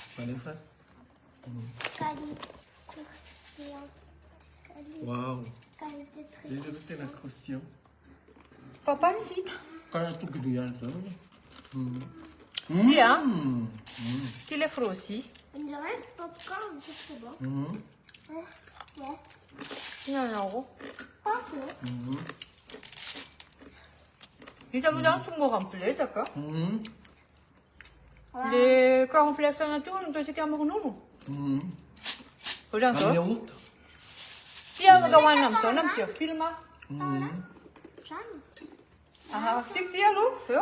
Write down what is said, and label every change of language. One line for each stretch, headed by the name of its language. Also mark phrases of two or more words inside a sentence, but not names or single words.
Malagasy: Wow. Izy aloha tena croustillant. Papa tsy hita. Karaha tokony ihany zao. Dia ity ilay frôzy.
French: On dirait popcorn, c'est bon. Ouais.
Malagasy: Hihinanao.
French: Parfait.
Malagasy: Hita aloha zany somary ampiletaka. Le cornflakes nature nataontsika amin'ny ronono. Ohatran'izao. Yaourt. Ty afaka hohanina amin'izao na mijery film. Tiako ty aloha, zao.